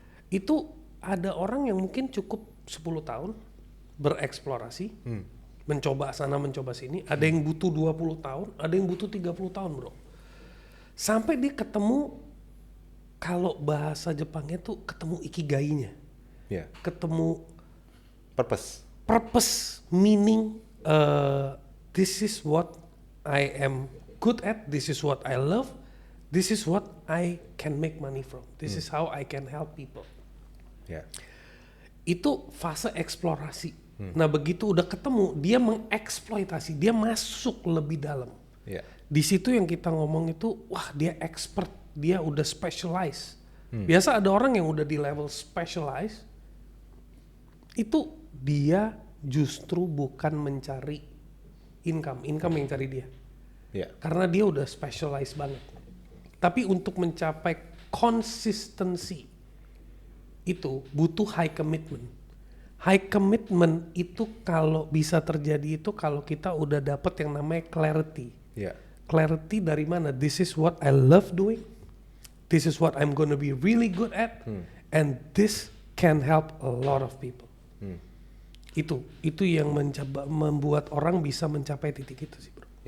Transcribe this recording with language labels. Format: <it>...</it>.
<id>Itu ada orang yang mungkin cukup 10 tahun bereksplorasi, mencoba sana mencoba sini, ada yang butuh 20 tahun, ada yang butuh 30 tahun bro. Sampai dia ketemu, kalau bahasa Jepangnya tuh ketemu ikigainya. Ketemu</id> <en>purpose, meaning this is what I am good at, this is what I love, this is what I can make money from, this is how I can help people.</en> <id>Itu fase eksplorasi. Nah begitu udah ketemu, dia mengeksploitasi, dia masuk lebih dalam. Di situ yang kita ngomong itu, wah dia expert, dia udah specialize. Biasa ada orang yang udah di level specialize, itu dia justru bukan mencari income yang cari dia. Karena dia udah specialize banget. Tapi untuk mencapai consistency, itu butuh high commitment. High commitment itu kalau bisa terjadi itu kalau kita udah dapet yang namanya clarity. Clarity dari mana?</id> <en>This is what I love doing. This is what I'm gonna be really good at. And this can help a lot of people.</en> <id>Itu yang membuat orang bisa mencapai titik itu sih bro.</id>